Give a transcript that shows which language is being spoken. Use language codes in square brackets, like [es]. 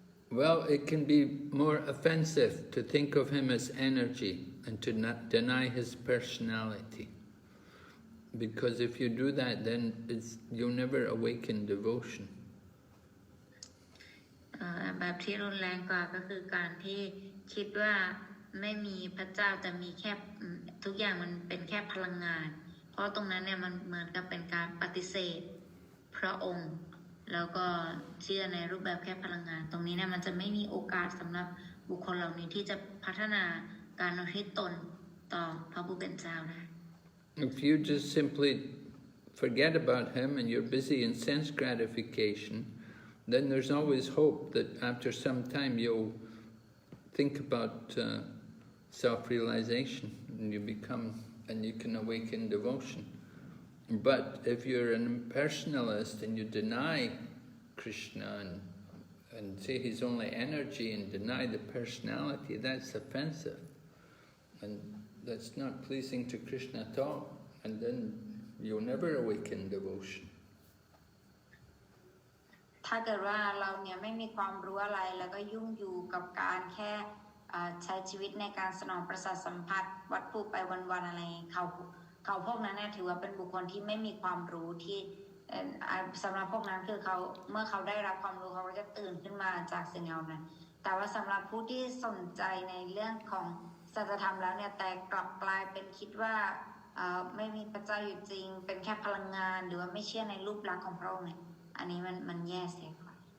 [en] Well, it can be more offensive to think of him as energy and to not deny his personality. Because if you do that, then you'll never awaken devotion. [th] แบบที่รุนแรงกว่าก็คือการที่คิดว่าไม่มีพระเจ้าแต่มีแค่ทุกอย่างมันเป็นแค่พลังงานเพราะตรงนั้นเนี่ยมันเหมือนกับเป็นการปฏิเสธพระองค์แล้วก็เชื่อในรูปแบบแค่พลังงานตรงนี้เนี่ยมันจะไม่มีโอกาสสำหรับบุคคลเหล่านี้ที่จะพัฒนาการอุทิศตนต่อพระผู้เป็นเจ้าได้ [en] If you just simply forget about him and you're busy in sense gratification, then there's always hope that after some time you'll think about self-realization and you can awaken devotion. But if you're an impersonalist and you deny Krishna and say he's only energy and deny the personality, that's offensive. And that's not pleasing to Krishna at all. And then you'll never awaken devotion. [th] ถ้าเกิดว่าเราเนี่ยไม่มีความรู้อะไรแล้วก็ยุ่งอยู่กับการแค่ใช้ชีวิตในการสนองประสาทสัมผัสวัตถุไปวันๆอะไรเขาพวกนั้นเนี่ยถือว่าเป็นบุคคลที่ไม่มีความรู้ที่ สำหรับพวกนั้นคือเขาเมื่อเขาได้รับความรู้เขาก็จะตื่นขึ้นมาจากสิ่งเหล่านั้นแต่ว่าสำหรับผู้ที่สนใจในเรื่องของสัจธรรมแล้วเนี่ยแต่กลับกลายเป็นคิดว่าไม่มีพระเจ้าอยู่จริงเป็นแค่พลังงานหรือว่าไม่เชื่อในรูปลักษณ์ของพระองค์เนี่ยอันนี้มันแย่เสียกว่า